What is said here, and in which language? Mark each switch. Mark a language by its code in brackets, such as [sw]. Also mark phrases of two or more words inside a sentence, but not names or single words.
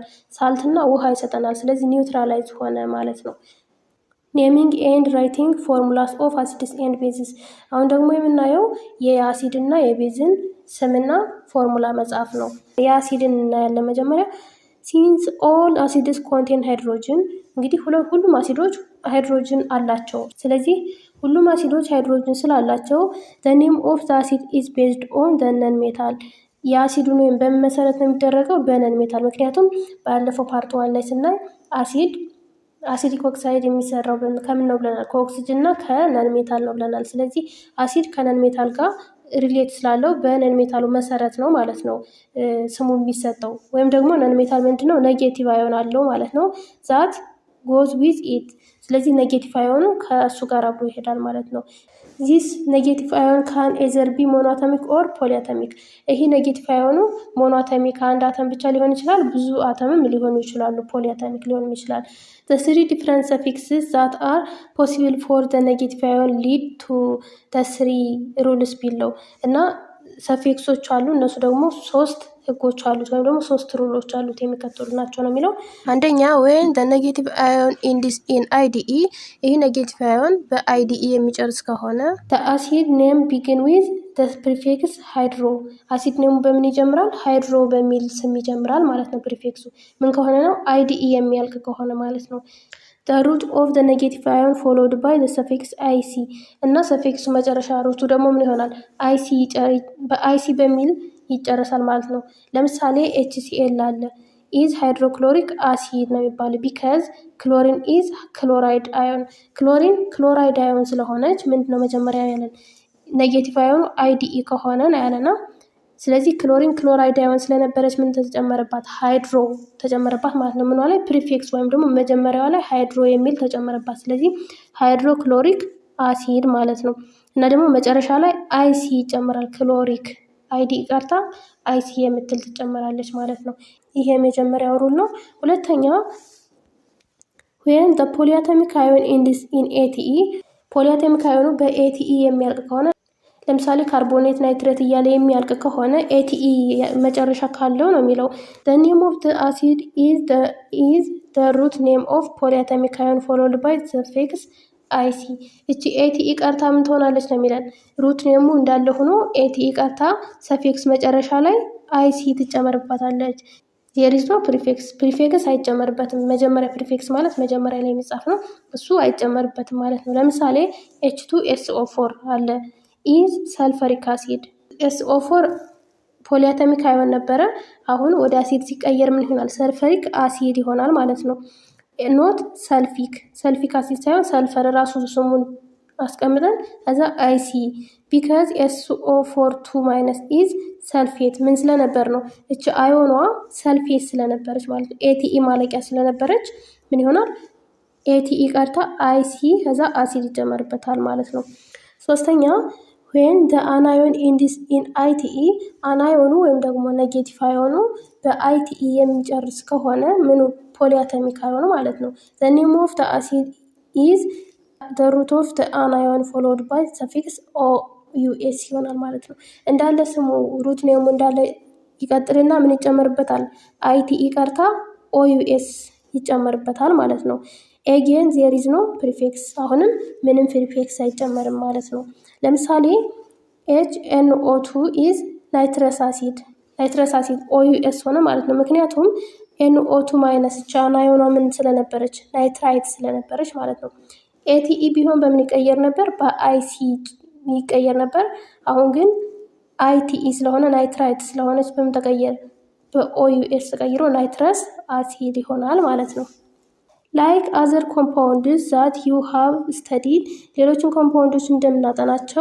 [am] ሳልትና ውሃ ይሰጠናል። ስለዚህ ኒውትራላይዝ ሆነ ማለት ነው። [en] naming and writing formulas of acids and bases። [am] አሁን ደግሞ የምናየው የአሲድ እና የቤዝን ስምና ፎርሙላ መጻፍ ነው። የአሲድን እናያለን መጀመሪያ። [en] since all acids contain hydrogen። [am] እንግዲህ ሁሉም አሲዶች ሃይድሮጅን አላቸው። ስለዚህ ሁሉም አሲዶች ሃይድሮጅን ስላላቸው [en] the name of the acid is based on the non-metal። [am] የአሲዱን ወይም በምን መሰረት ነው የሚደረገው? በነን ሜታል። ምክንያቱም ባለፈው ፓርት 1 ላይ ስናይ አሲዲክ ኦክሳይድ የሚሰራው ከምን ነው ብለናል? ከኦክሲጅን እና ከነን ሜታል ነው ብለናል። ስለዚህ አሲድ ከነን ሜታል ጋር ሪሌት ስላለው በነን ሜታሉ መሰረት ነው ማለት ነው ስሙ የሚሰጠው። ወይም ደግሞ ነን ሜታል ምንድነው? [en] negative ion [am] አለው ማለት ነው። [en] that goes with it። [am] ስለዚህ ኔጌቲቭ አዮኑ ከእሱ ጋር አብሮ ይሄዳል ማለት ነው። [en] this negative ion can either be monoatomic or polyatomic። [am] ይሄ ኔጌቲቭ አዮኑ ሞኖአቶሚክ አንድ አተም ብቻ ሊሆን ይችላል፣ ብዙ አተምም ሊሆኑ ይችላሉ። ፖሊአቶሚክ ሊሆን ይችላል። the [en] three different suffixes that are possible for the negative ion lead to the three rules below። [am] እና ሰፊክሶች አሉ፣ እነሱ ደግሞ 3 ህጎች አሉት ወይም ደግሞ 3 ሩሎች አሉት የሚከተሉ ናቸው ነው የሚለው። [en] አንደኛ when the negative ion ends in IDE። [am] ይህ ኔጌቲቭ አዮን በIDE የሚጨርስ ከሆነ [en] the acid name begin with the prefix hydro። [am] አሲድ ኔሙ በምን ይጀምራል? ሃይድሮ በሚል ስም ይጀምራል ማለት ነው። ፕሪፊክሱ ምን ከሆነ ነው? IDE የሚያልቅ ከሆነ ማለት ነው። [en] the root of the negative ion followed by the suffix IC [am] እና ሰፊክሱ መጨረሻ ሩቱ ደግሞ ምን ይሆናል? በአይሲ በሚል ይጨረሳል ማለት ነው። ለምሳሌ HCl አለ [en] is hydrochloric acid [am] ነው የሚባለው [en] because chlorine is chloride ion [am] ክሎሪን ክሎራይድ አዮን ስለሆነች ምንድነው መጀመሪያ ያለን ኔጌቲቭ አዮኑ IDE ከሆነ ነው ያለና ስለዚህ ክሎሪን ክሎራይድ አዮን ስለነበረች ምን ተጨመረባት? ሃይድሮ ተጨመረባት ማለት ነው። ምኗ ላይ ፕሪፊክስ ወይም ደግሞ መጀመሪያዋ ላይ ሃይድሮ የሚል ተጨመረባት። ስለዚህ [en] hydrochloric acid [am] ማለት ነው። እና ደግሞ መጨረሻ ላይ አይሲ ይጨመራል። ክሎሪክ አይዲ ቀርታ አይሲ የምትል ትጨመራለች ማለት ነው። ይሄ የመጀመሪያው ሩል ነው። ሁለተኛው [en] when the polyatomic ion ends in ATE [am] ፖሊአቶሚክ አዮኑ በኤቲኢ የሚያልቅ ከሆነ ለምሳሌ ካርቦኔት ናይትሬት እያለ የሚያልቅ ከሆነ ኤቲኢ መጨረሻ ካለው ነው [en] የሚለው the name of the acid is the root name of polyatomic ion followed by the suffix IC [am] እቺ ኤቲኢ ቀርታ ምን ትሆናለች ነው የሚለን ሩት ኔሙ እንዳለ ሆኖ ኤቲኢ ቀርታ ሰፊክስ መጨረሻ ላይ አይሲ ትጨመርባታለች። ዜሪዝ ነው ፕሪፊክስ አይጨመርበትም። መጀመሪያ ፕሪፊክስ ማለት መጀመሪያ ላይ የሚጻፍ ነው እሱ አይጨመርበትም ማለት ነው። ለምሳሌ H2SO4 አለ [en] is sulfuric acid [am] SO4 [en] polyatomic ion [am] ነበረ አሁን ወደ አሲድ ሲቀየር ምን ይሆናል? ሰልፈሪክ አሲድ ይሆናል ማለት ነው። [en] not sulfic acid [am] ሳይሆን ሰልፈር ራሱ ስሙን አስቀምጠን ከዛ አይሲ [en] because SO4 2- is sulfate [am] ምን ስለነበር ነው እቺ አዮኗ ሰልፌት ስለነበረች ማለት ነው። ኤቲኢ ማለቂያ ስለነበረች ምን ይሆናል? ኤቲኢ ቀርታ አይሲ ከዛ አሲድ ይጨመርበታል ማለት ነው። ሶስተኛ [en] when the anion ends in ITE [am] አናዮኑ ወይም ደግሞ ኔጌቲቭ አዮኑ በአይቲኢ የሚጨርስ ከሆነ ምኑ ፖሊአቶሚክ አዮኑ ማለት ነው። [en] the name of the acid is the root of the anion followed by suffix OUS [am] ይሆናል ማለት ነው። እንዳለ ስሙ ሩት ኔሙ እንዳለ ይቀጥልና ምን ይጨመርበታል? አይቲኢ ቀርታ OUS ይጨመርበታል ማለት ነው። [en] again there's [am] ነው ፕሪፊክስ አሁንም ምንም ፕሪፊክስ አይጨመርም ማለት ነው። ለምሳሌ HNO2 [en] is nitrous acid [am] OUS ሆነ ማለት ነው። ምክንያቱም NO2- ቻና አዮኗ ምን ስለነበረች ናይትራይት ስለነበረች ማለት ነው። ኤቲኢ ቢሆን በምን ይቀየር ነበር? በአይሲ ይቀየር ነበር። አሁን ግን አይቲኢ ስለሆነ ናይትራይት ስለሆነች በምን ተቀየረ? በኦዩኤስ ተቀይሮ [en] nitrous acid [am] ይሆናል ማለት ነው። [en] like other compounds that you have studied [am] ሌሎችን ኮምፓውንዶች እንደምናጠናቸው